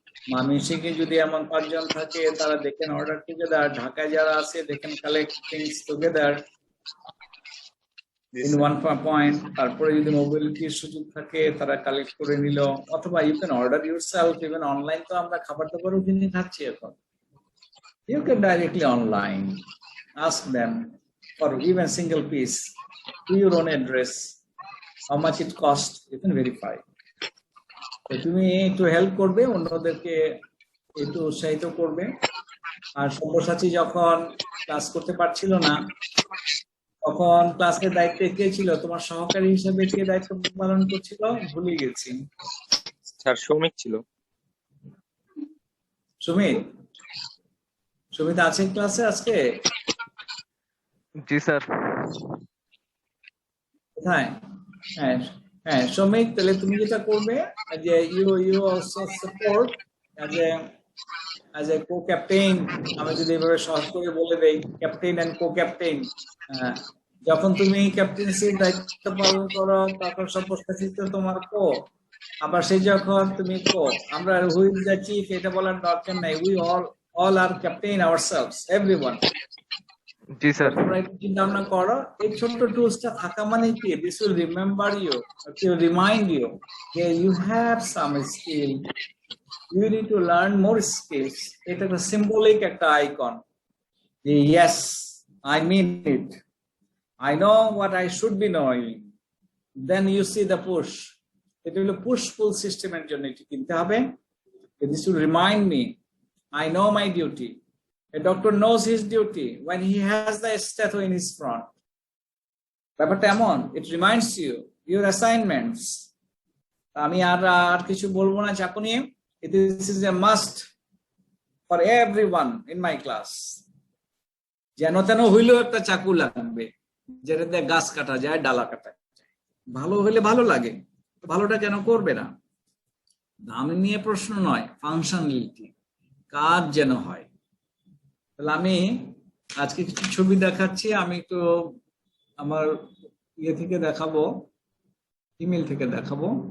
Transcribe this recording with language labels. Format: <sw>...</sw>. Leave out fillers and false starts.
<bn>ময়মনসিংহে যদি এমন 5 জন থাকে, তারা দেখেন</bn> <en>Order together.</en> <bn>ঢাকায় যারা আছে, দেখেন</bn> <en>Collect things together in one point.</en> <bn>তারপরে যদি মোবিলিটির সুযোগ থাকে, তারা কালেক্ট করে নিল। অথবা</bn> <en>you can order yourself, even</en> <bn>online তো আমরা খাবার দাবারও কিনে খাচ্ছি এখন।</bn> <en>You can directly online ask them for even single piece to your own address, how much it cost, you can verify.</en> <bn>তো তুমি একটু হেল্প করবে, অন্যদেরকে একটু উৎসাহিত করবে। আর সব্যসাচী যখন ক্লাস করতে পারছিল না, তখন ক্লাসের দায়িত্বে কে ছিল? তোমার সহকারী হিসেবে কে দায়িত্ব পালন করছিল ভুলে গেছি। স্যার শ্রমিক ছিল। সুমিত আছে ক্লাসে আজকে? জি স্যার। কোথায়? হ্যাঁ হ্যাঁ, শ্রমিক, তাহলে তুমি যেটা করবে যে</bn> <en>You also support as a co captain.</en> <bn>আমি যদি এভাবে সহজ করে বলে দেই, ক্যাপ্টেন এন্ড কো ক্যাপ্টেন। যখন তুমি ক্যাপ্টেন্সির দায়িত্ব পালন করো, তখন সব্যসাচী তো তোমার কো। আবার সেই যখন তুমি কো, আমরা</bn> <en>who is the chief</en> <bn>এটা বলার দরকার নাই।</bn> <en>We all are captain ourselves, everyone.</en> <bn>G sir. তোমরা একটু চিন্তা ভাবনা করো, এই ছোট্ট টুলসটা থাকা মানে কি,</bn> <en>This will remember you, remind you যে you have some skill, you need to learn more skills.</en> <bn>এটা একটা সিম্বলিক একটা আইকন যে</bn> <en>Yes I mean it, I know what I should be knowing. Then you see the push.</en> <bn>এটা হলো push পুল সিস্টেমের জন্য এটি কিনতে হবে।</bn> <en>This will remind me, I know my duty. A doctor knows his duty when he has the stethoscope in his front.</en> <bn>ব্যাপারটা এমন,</bn> <en>it reminds you your assignments.</en> <bn>আমি আর কিছু বলবো না চাকু নিয়ে।</bn> <en>This is a must for everyone in my class.</en> <bn>যেন তেন হইলেও একটা চাকু লাগবে, যেটাতে গাছ কাটা যায়, ডালা কাটা যায়। ভালো হইলে ভালো লাগে, ভালোটা কেন করবে না? দাম নিয়ে প্রশ্ন নয়, ফাংশনালিটি, কাজ যেন হয়। তাহলে আমি আজকে কিছু ছবি দেখাচ্ছি। আমি একটু আমার ইয়ে থেকে দেখাবো, ইমেল থেকে দেখাবো।</bn>